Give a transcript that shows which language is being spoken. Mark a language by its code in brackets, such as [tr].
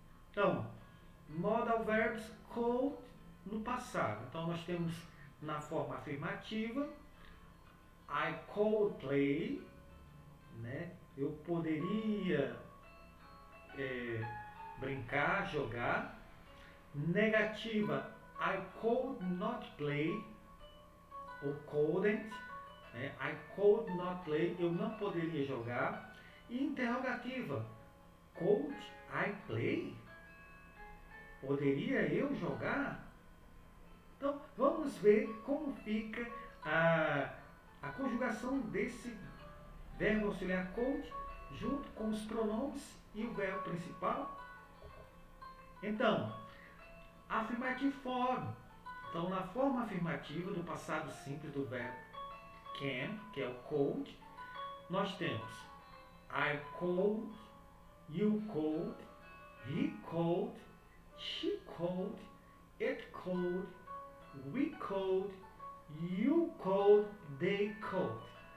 [pt] Então, modal verbs code no passado. Então, nós temos na forma afirmativa, [en] I could play, [pt] né? Eu poderia brincar, jogar. [en] Negativa, I could not play, ou couldn't, né? I could not play, [pt] eu não poderia jogar. E interrogativa, [en] could I play? [pt] Poderia eu jogar? Então, vamos ver como fica a conjugação desse verbo auxiliar could junto com os pronomes e o verbo principal. Então, [en] affirmative form. [pt] Então, na forma afirmativa do passado simples do verbo can, que é o could, nós temos [en] I could, you could, he could, she could, it could, we could, you could, they could.